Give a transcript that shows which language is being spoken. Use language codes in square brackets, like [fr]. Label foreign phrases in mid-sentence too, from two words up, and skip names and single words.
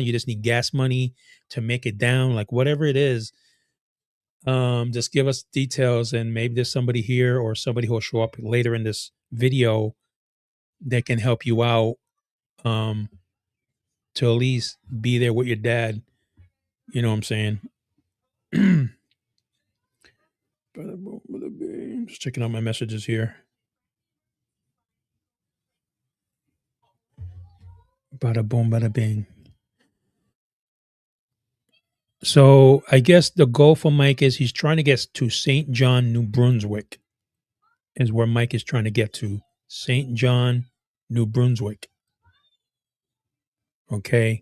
[en] You just need gas money to make it down. Like whatever it is, just give us details, and maybe there's somebody here or somebody who'll show up later in this video that can help you out. To at least be there with your dad. You know what I'm saying? Just checking out my messages here. Bada boom, bada bing. So I guess the goal for Mike is he's trying to get to St. John, New Brunswick, is where Mike is trying to get to. St. John, New Brunswick. Okay.